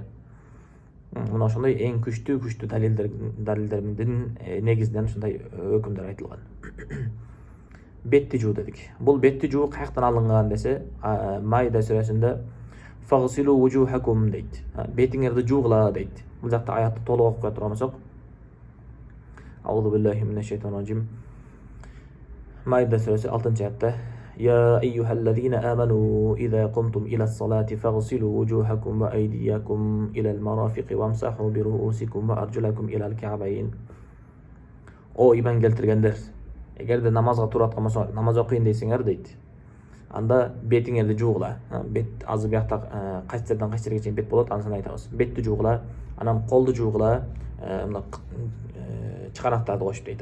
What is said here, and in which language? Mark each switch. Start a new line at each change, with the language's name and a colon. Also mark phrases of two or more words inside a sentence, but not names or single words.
Kyrgyz: Мына ошондой эң күчтүү далилдердин негизинен ушундай өкүмдөр айтылган. Бетти жуу дедик. Бул бетти жуу каяктан алынган десе, Майда сүрөсүндө
Arabic: فاغسلوا وجوهكم
Kyrgyz: дейт. Бетиңерди жуугула дейт. Бул жакта аятты толук окуп кое турган болсок,
Arabic: أعوذ بالله من الشيطان الرجيم.
Kyrgyz: Майда сүрөсү 6-аятта
Arabic: يا أيها الذين آمنوا إذا قمتم إلى الصلاة فاغسلوا وجوهكم وأيديكم إلى المرافق وامسحوا برؤوسكم وأرجلكم إلى الكعبين.
Kyrgyz: О иман келтиргендер, эгерде намазга тураткан болсо, намаз окуйн дейсиңер дейт. Анда бетиңерди жуугула. Бет азыр биякта кайсы жерден кайсы жерге чейин бет болот, анысын айтабыз. Бетти жуугула, анан колду жуугула, мына чыканактарды кошуп дейт.